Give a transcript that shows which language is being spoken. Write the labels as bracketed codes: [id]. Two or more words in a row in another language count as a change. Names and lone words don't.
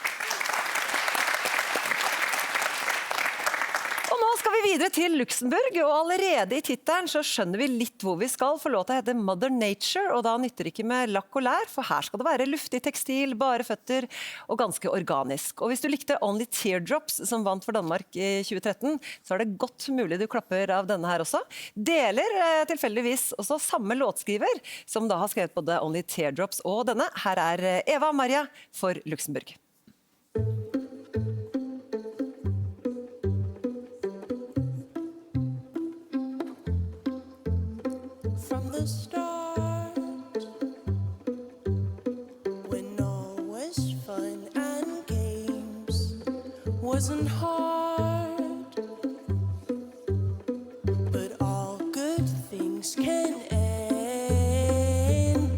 [no] Og nå skal vi videre til Luxembourg, og allerede i tittelen så skjønner vi litt hvor vi skal, for låta heter Mother Nature, og da nytter det ikke med lakk og lær, for her skal det være luftig tekstil, bare føtter og ganske organisk. Og hvis du likte Only Teardrops som vant for Danmark i 2013, så er det godt mulig du klapper av denne her også. Deler tilfeldigvis også samme låtskriver, som da har skrevet både Only Teardrops og denne. Her er Eva Maria for Luxembourg. [en] From the start, when all was fun and games, wasn't hard, but all good things can end.